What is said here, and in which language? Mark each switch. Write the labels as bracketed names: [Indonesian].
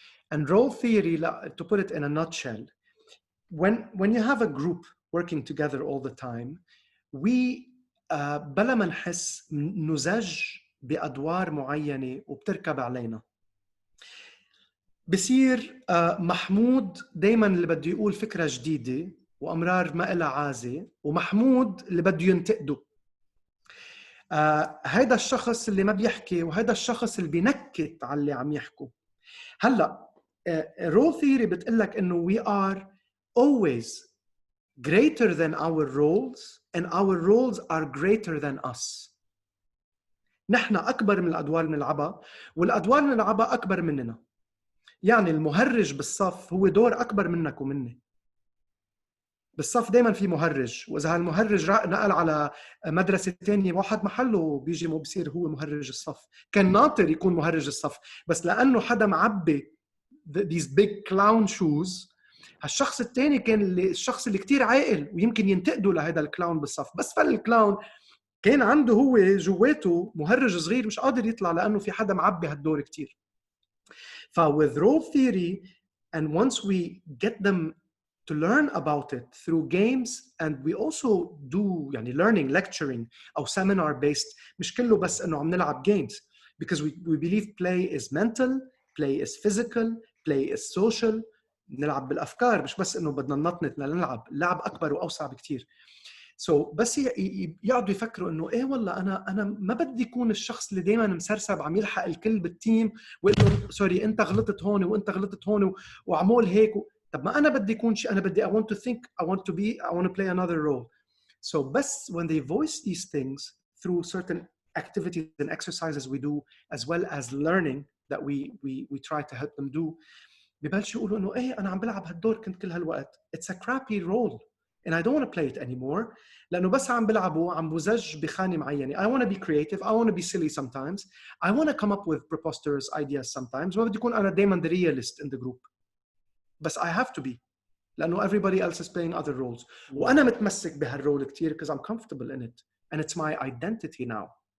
[English] And role theory, to put it in a nutshell, when you have a group working together all the time, we [Arabic] بلا ما نحس نزج بأدوار معينة وبتركب علينا. بصير محمود دايما اللي بده يقول فكرة جديدة وأمرار ما إلها عازة، ومحمود اللي بده ينتقده. هيدا الشخص اللي ما بيحكي وهيدا الشخص اللي بينكت على اللي عم يحكوا. هلا [English] role theory [Arabic] بتقلك إنه [English] we are always greater than our roles and our roles are greater than us. [Arabic] نحن أكبر من الأدوار اللي نلعبها والأدوار اللي نلعبها أكبر مننا. يعني المهرج بالصف هو دور أكبر منك ومني. بالصف دايما في مهرج، وإذا هالمهرج نقل على مدرسة تانية واحد محله بيجي مو بصير هو مهرج الصف. كان ناطر يكون مهرج الصف، بس لأنه حدا معبي [English] these big clown shoes، [Arabic] هالشخص الثاني كان الشخص اللي كتير عاقل ويمكن ينتقده لهذا الكلاون بالصف، بس فالكلاون كان عنده هو جواته مهرج صغير مش قادر يطلع لأنه في حدا معبي هالدور كتير. [English] with role theory, and once we get them to learn about it through games, and we also do [Arabic] يعني [English] learning lecturing أو seminar based، [Arabic] مش كله بس إنه عم نلعب [English] games، because we believe play is mental, play is physical, play is social. [Arabic] نلعب بالأفكار مش بس إنه بدنا ننطنط نلعب، اللعب أكبر وأوسع بكتير. بس يقعدوا يفكروا إنه إيه والله أنا ما بدي يكون الشخص اللي دايماً مسرسب عم يلحق الكل بالتيم ويقول له سوري أنت غلطت هون وأنت غلطت هون وعمول هيك. طب ما أنا بدي يكون شيء، أنا بدي [English] I want to think, I want to play another role. بس when they voice these things through certain activities and exercises we do, as well as learning that we try to help them do، [Arabic] ببلشوا يقولوا إنه إيه أنا عم بلعب هالدور كنت كل هالوقت. [English] It's a crappy role and I don't want to play it anymore. [Arabic] لأنه بس عم بلعبه عم بزج بخانة معينة. [English] I want to be creative, I want to be silly sometimes, I want to come up with preposterous ideas sometimes. [Arabic] ما بدي يكون أنا دايما [English] the realist in the group. بس I have to be لأنه everybody else is playing other roles. [Arabic] وأنا متمسك بهالرول كتير [English] because I'm comfortable in it and it's my identity now.